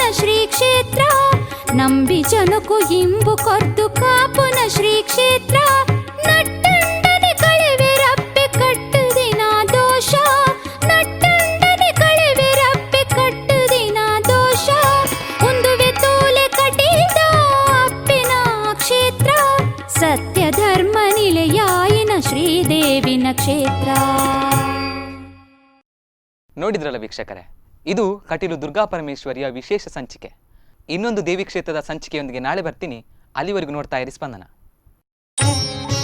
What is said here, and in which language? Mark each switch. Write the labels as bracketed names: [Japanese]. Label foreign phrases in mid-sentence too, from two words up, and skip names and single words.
[Tulu] ಶ್ರೀ ಕ್ಷೇತ್ರ ನಂಬಿ ಜನಕು ಇಂಬು ಕೊರ್ದು ಕಾಪುನ ಶ್ರೀ ಕ್ಷೇತ್ರ ನಟ್ಟಂಡನೆ ಕಳೆವೆರಪ್ಪೆ ಕಟ್ಟುದಿನ ದೋಷ ನಟ್ಟಂಡನೆ ಕಳೆವೆರಪ್ಪೆ ಕಟ್ಟುದಿನ ದೋಷ ಒಂದುವೆ ತೋಲೆ ಕಟಿದ ಅಪ್ಪಿನ ಕ್ಷೇತ್ರ ಸತ್ಯ ಧರ್ಮ ನಿಲಯಾಯಿನ ಶ್ರೀದೇವಿನ ಕ್ಷೇತ್ರ [Kannada] ನೋಡಿದ್ರಲ್ಲ ವೀಕ್ಷಕರೇ, ಇದು ಕಟೀಲು ದುರ್ಗಾ ಪರಮೇಶ್ವರಿಯ ವಿಶೇಷ ಸಂಚಿಕೆ. ಇನ್ನೊಂದು ದೇವಿ ಕ್ಷೇತ್ರದ ಸಂಚಿಕೆಯೊಂದಿಗೆ ನಾಳೆ ಬರ್ತೀನಿ. ಅಲ್ಲಿವರೆಗೂ ನೋಡ್ತಾ ಇರಿ ಸ್ಪಂದನ.